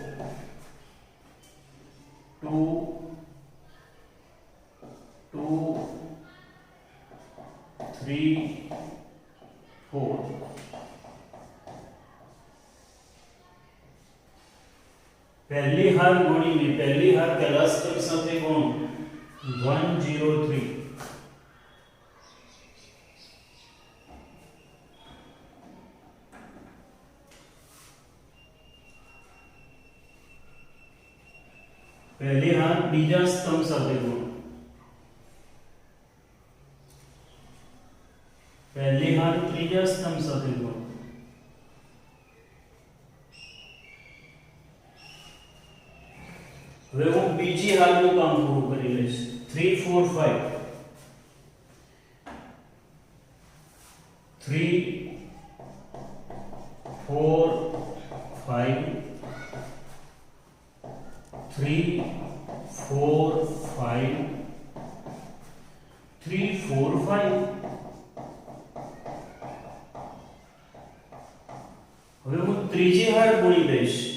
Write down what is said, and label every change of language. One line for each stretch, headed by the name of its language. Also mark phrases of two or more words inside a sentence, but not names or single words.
Gujarati: 2 2 3 4 પહેલી હાર ગુણી મેં પહેલી હાર પહેલા સ્ટેપ સાથે ગુણો 103 પહેલી હાર બીજા સ્તંભ સાથે ગુણો પહેલી હાર ત્રીજા સ્તંભ સાથે ગુણો હવે હું બીજી હારનું કામ પૂરું કરી લઈશ 3 4 5 3 4 5 3 4 5 3 4 5 હવે હું ત્રીજી હાર ગુણી દઈશ